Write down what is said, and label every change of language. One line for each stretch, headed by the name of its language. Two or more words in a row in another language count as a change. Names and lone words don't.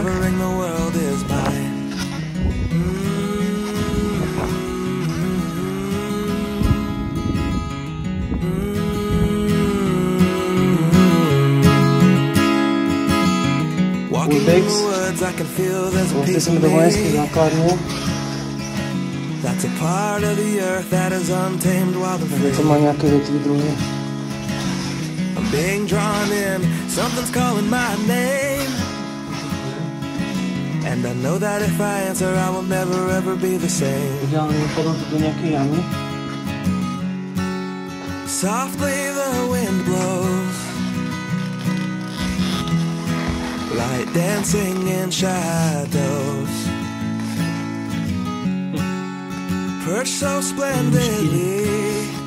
English: discovering the world is mine. Walking in the woods, I can feel there's a piece of
Slovak: do vojenskej
English: me.
Slovak: základne.
English: That's a part of the earth that is untamed, wild and free.
Slovak: To má nejaké vetvy druhé.
English: I'm being drawn in, something's calling my name. And I know that if I answer, I will never ever be the same.
Slovak: Ideálne potom tu do nejakej jamy.
English: Softly the wind blows, light dancing in shadows, perched so splendidly.